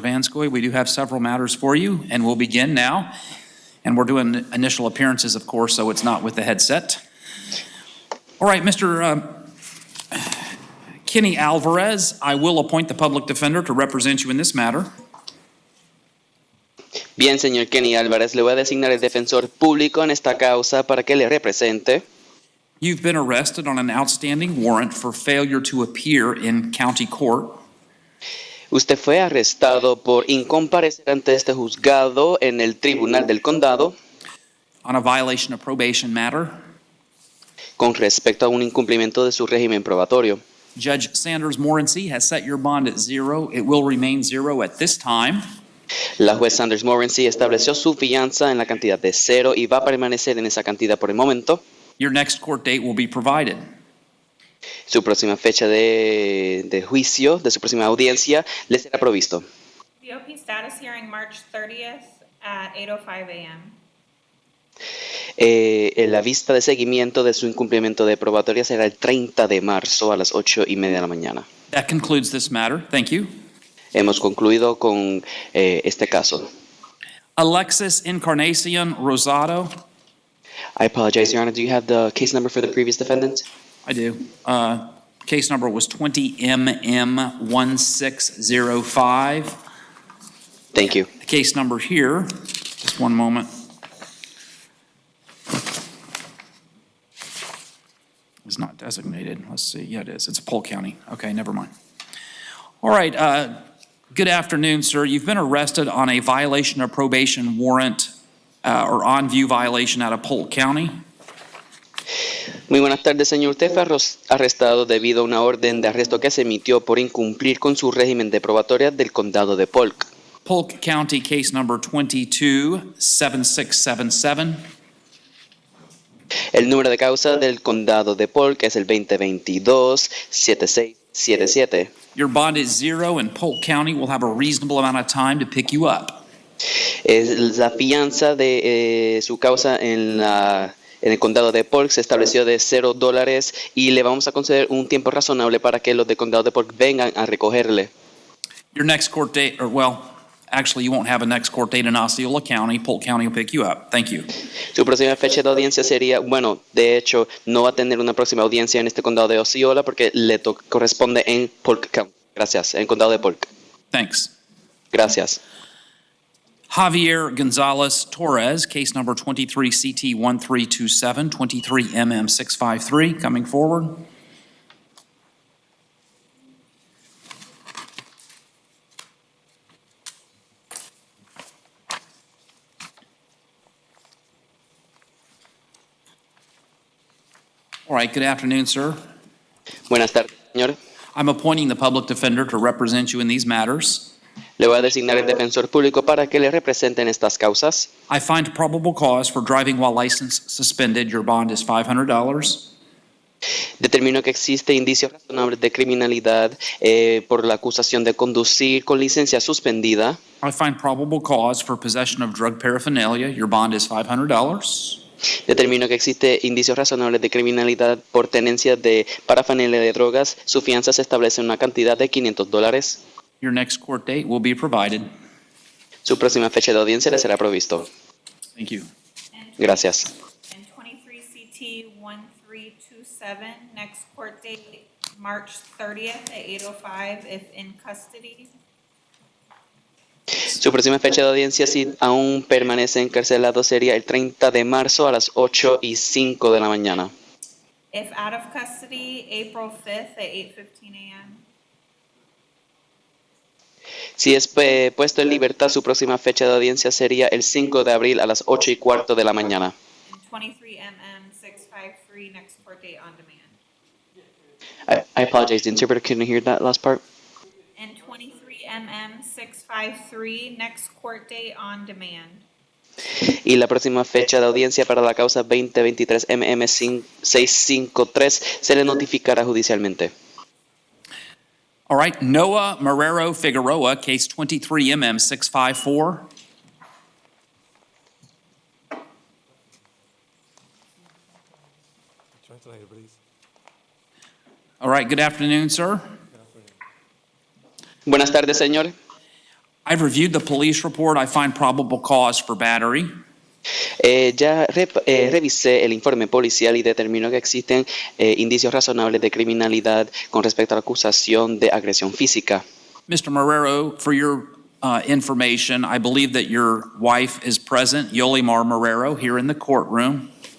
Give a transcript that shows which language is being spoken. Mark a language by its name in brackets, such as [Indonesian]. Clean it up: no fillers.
[English] Vanscoy, we do have several matters for you, and we'll begin now. And we're doing initial appearances, of course, so it's not with the headset. All right, Mr. Kenny Alvarez, I will appoint the public defender to represent you in this matter. [Spanish] Bien, señor Kenny Álvarez, le voy a designar el defensor público en esta causa para que le represente. [English] You've been arrested on an outstanding warrant for failure to appear in county court. [Spanish] Usted fue arrestado por incomparecer ante este juzgado en el Tribunal del Condado [English] on a violation of probation matter. [Spanish] con respecto a un incumplimiento de su régimen probatorio. [English] Judge Sanders Morency has set your bond at 0. It will remain 0 at this time. [Spanish] La juez Sanders Morency estableció su fianza en la cantidad de 0 y va a permanecer en esa cantidad por el momento. [English] Your next court date will be provided. [Spanish] Su próxima fecha de juicio, de su próxima audiencia, le será provisto. [English] BOP status hearing March 30th at 8:05 a.m. [Spanish] La vista de seguimiento de su incumplimiento de probatoria será el 30 de marzo a las 8:30 de la mañana. [English] That concludes this matter. Thank you. [Spanish] Hemos concluido con este caso. [English] Alexis Encarnacion Rosado. I apologize, Your Honor. Do you have the case number for the previous defendant? I do. Case number was 20MM1605. Thank you. The case number here, just one moment. Is not designated. Let's see. Yeah, it is. It's Polk County. Okay, never mind. All right. Good afternoon, sir. You've been arrested on a violation of probation warrant or on-view violation out of Polk County. [Spanish] Muy buenas tardes, señor. Usted fue arrestado debido a una orden de arresto que se emitió por incumplir con su régimen de probatoria del condado de Polk. [English] Polk County case number 227677. [Spanish] El número de causa del condado de Polk es el 2022-7677. [English] Your bond is 0 and Polk County will have a reasonable amount of time to pick you up. [Spanish] La fianza de su causa en el condado de Polk se estableció de $0 y le vamos a conceder un tiempo razonable para que los del condado de Polk vengan a recogerle. [English] Your next court date, or well, actually you won't have a next court date in Osceola County. Polk County will pick you up. Thank you. [Spanish] Su próxima fecha de audiencia sería, bueno, de hecho, no va a tener una próxima audiencia en este condado de Osceola porque le corresponde en Polk County. Gracias, en el condado de Polk. [English] Thanks. [Spanish] Gracias. [English] Javier Gonzalez Torres, case number 23CT1327, 23MM653, coming forward. All right, good afternoon, sir. [Spanish] Buenas tardes, señor. [English] I'm appointing the public defender to represent you in these matters. [Spanish] Le voy a designar el defensor público para que le represente en estas causas. [English] I find probable cause for driving while license suspended. Your bond is $500. [Spanish] Determino que existe indicios razonables de criminalidad por la acusación de conducir con licencia suspendida. [English] I find probable cause for possession of drug paraphernalia. Your bond is $500. [Spanish] Determino que existe indicios razonables de criminalidad por tenencia de parafernalia de drogas. Su fianza se establece en una cantidad de $500. [English] Your next court date will be provided. [Spanish] Su próxima fecha de audiencia le será provisto. [English] Thank you. [Spanish] Gracias. [English] And 23CT1327, next court date March 30th at 8:05 if in custody. [Spanish] Su próxima fecha de audiencia, si aún permanece encarcelado, sería el 30 de marzo a las 8:05 de la mañana. [English] If out of custody, April 5th at 8:15 a.m. [Spanish] Si es puesto en libertad, su próxima fecha de audiencia sería el 5 de abril a las 8:15 de la mañana. [English] And 23MM653, next court date on demand. I apologize, the interpreter couldn't hear that last part. And 23MM653, next court date on demand. [Spanish] Y la próxima fecha de audiencia para la causa 2023 MM653 se le notificará judicialmente. [English] All right, Noah Marrero Figueroa, case 23MM654. Translator, please. All right, good afternoon, sir. [Spanish] Buenas tardes, señor. [English] I've reviewed the police report. I find probable cause for battery. [Spanish] Revisé el informe policial y determinó que existen indicios razonables de criminalidad con respecto a la acusación de agresión física. [English] Mr. Marrero, for your information, I believe that your wife is present, Yolimar Marrero, here in the courtroom.